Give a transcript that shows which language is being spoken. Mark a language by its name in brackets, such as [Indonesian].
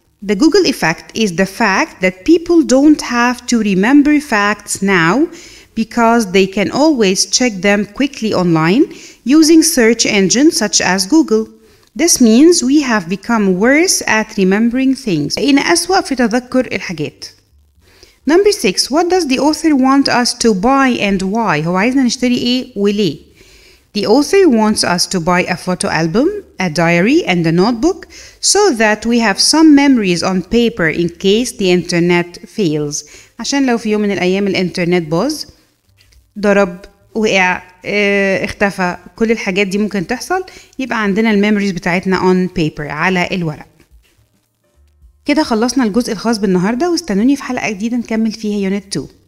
[English] The Google effect is the fact that people don't have to remember facts now because they can always check them quickly online using search engines such as Google. This means we have become worse at remembering things. [Arabic] بقينا أسوأ في تذكر الحاجات. [English] Number 6. What does the author want us to buy and why? [Arabic] هو عايزنا نشتري إيه وليه؟ [English] The author wants us to buy a photo album, a diary, and a notebook so that we have some memories on paper in case the internet fails. [Arabic] عشان لو في يوم من الأيام الإنترنت باظ، ضرب، وقع، اختفى، كل الحاجات دي ممكن تحصل، يبقى عندنا الميموريز بتاعتنا [English] on paper، [Arabic] على الورق. كده خلصنا الجزء الخاص بالنهاردة، واستنوني في حلقة جديدة نكمل فيها يونت 2.